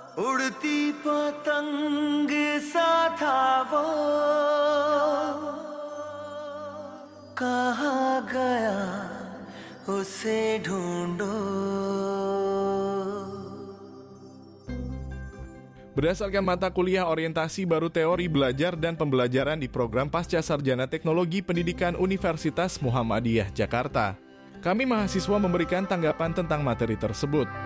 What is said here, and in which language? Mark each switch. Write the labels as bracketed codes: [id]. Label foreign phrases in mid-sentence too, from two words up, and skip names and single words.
[hi] उड़ती पतंग सा था वो, कहाँ गया उसे ढूंढो. [id] Berdasarkan mata kuliah orientasi baru teori belajar dan pembelajaran di program Pasca Sarjana Teknologi Pendidikan Universitas Muhammadiyah Jakarta, kami mahasiswa memberikan tanggapan tentang materi tersebut.